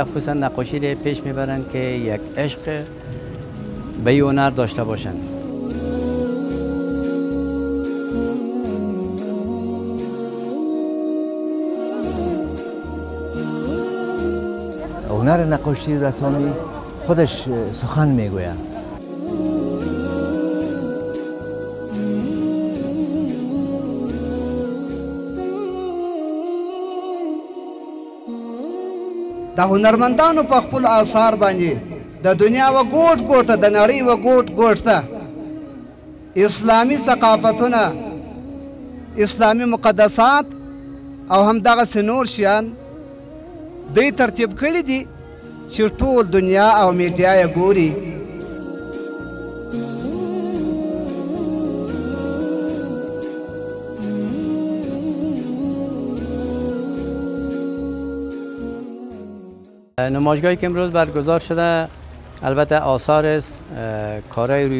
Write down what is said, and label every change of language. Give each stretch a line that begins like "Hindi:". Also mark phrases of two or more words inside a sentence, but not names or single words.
Persian: خصوصا نقاشی رو پیش میبرن که یک عشق به این هنر داشته باشن. هنر نقاشی رسامی خودش سخن میگوید.
Pashto: د هنرمندانو په خپل آثار باندې د دنیا و ګوټ ګوټ ته د نړۍ و ګوټ ګوټ ته اسلامي ثقافتونه، اسلامي مقدسات او همدغسې نور شیان دوی ترتیب کړي دي چې ټول دنیا او میډیا یې ګوري.
Persian: نمایشگاهی که امروز برگزار شده البته آثار است، کارهای روی